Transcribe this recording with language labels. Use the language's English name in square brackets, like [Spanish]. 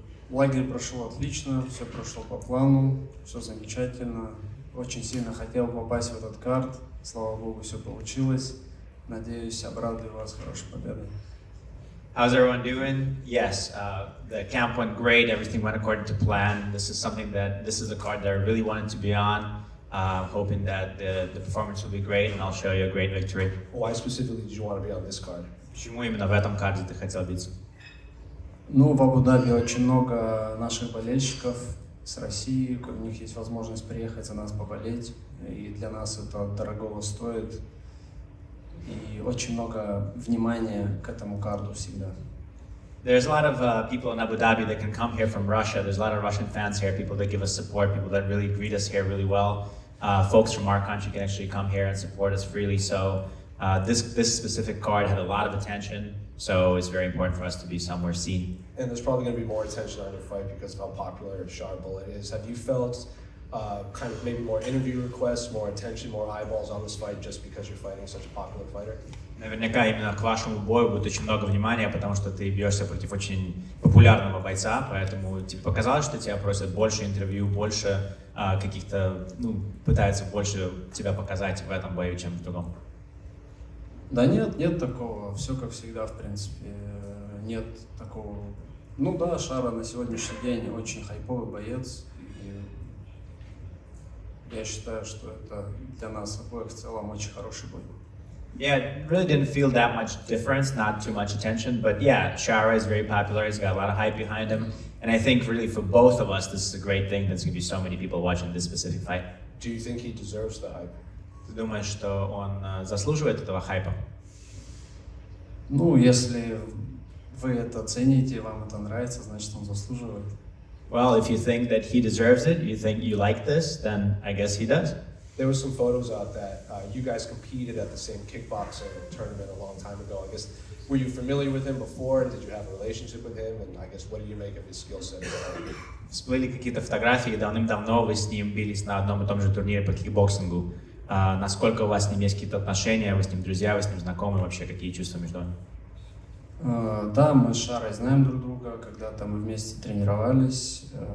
[Russian] Лагерь прошел отлично, все прошло по плану, все замечательно. Очень сильно хотел попасть в этот кард. Слава Богу, все получилось. Надеюсь, обрадую вас хорошей победой. [English] How's everyone doing? Yes, the camp went great. Everything went according to plan. This is a card that I really wanted to be on. Hoping that the performance will be great, and I'll show you a great victory. Why specifically did you want to be on this card? [Russian] Почему именно в этом карде ты хотел биться? Ну, в Абу-Даби очень много наших болельщиков с России. У них есть возможность приехать за нас поболеть. И для нас это дорогого стоит. И очень много внимания к этому карду всегда. [English] There's a lot of people in Abu Dhabi that can come here from Russia. There's a lot of Russian fans here, people that give us support, people that really greet us here really well. Folks from our country can actually come here and support us freely. So this specific card had a lot of attention. So it's very important for us to be somewhere seen. And there's probably going to be more attention on your fight because of how popular Shara Bullet is. Have you felt kind of maybe more interview requests, more attention, more eyeballs on this fight just because you're fighting such a popular fighter? [Russian] Наверняка именно к вашему бою будет очень много внимания, потому что ты бьешься против очень популярного бойца, поэтому тебе показалось, что тебя просят больше интервью, больше каких-то, пытаются больше тебя показать в этом бою, чем в другом. Да нет такого, все как всегда, в принципе, нет такого. Ну да, Шара на сегодняшний день очень хайповый боец, и я считаю, что это для нас обоих в целом очень хороший бой. [English] Yeah, it really didn't feel that much difference, not too much attention, but yeah, Shara is very popular, he's got a lot of hype behind him, and I think really for both of us, this is a great thing, there's going to be so many people watching this specific fight. Do you think he deserves the hype? [Russian] Ты думаешь, что он заслуживает этого хайпа? Ну, если вы это цените, вам это нравится, значит, он заслуживает. [English] Well, if you think that he deserves it, you think you like this, then I guess he does. There were some photos out that you guys competed at the same kickboxing tournament a long time ago. I guess, were you familiar with him before? Did you have a relationship with him? And I guess, what do you make of his skill set? [Russian] Всплыли какие-то фотографии, давным-давно вы с ним бились на одном и том же турнире по кикбоксингу. Насколько у вас с ним есть какие-то отношения, вы с ним друзья, вы с ним знакомы, вообще какие чувства между вами? Да, мы с Шарой знаем друг друга, когда-то мы вместе тренировались.